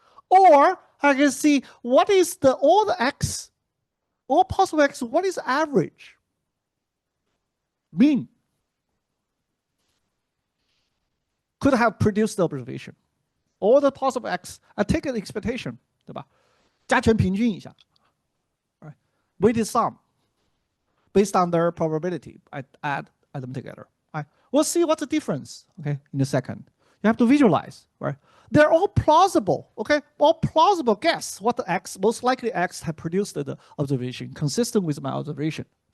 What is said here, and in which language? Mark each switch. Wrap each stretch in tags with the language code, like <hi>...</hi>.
<en>Or I can see what is all possible x, what is average? Mean. Could have produced the observation. All the possible x, I take an expectation,</en> <zh>对吧？加权平均一下</zh> <en>right? Weighted sum based on their probability. I add them together. Right? We'll see what's the difference, okay, in a second. You have to visualize, right? They're all plausible, okay? All plausible guess what the x, most likely x have produced the observation, consistent with my observation.</en>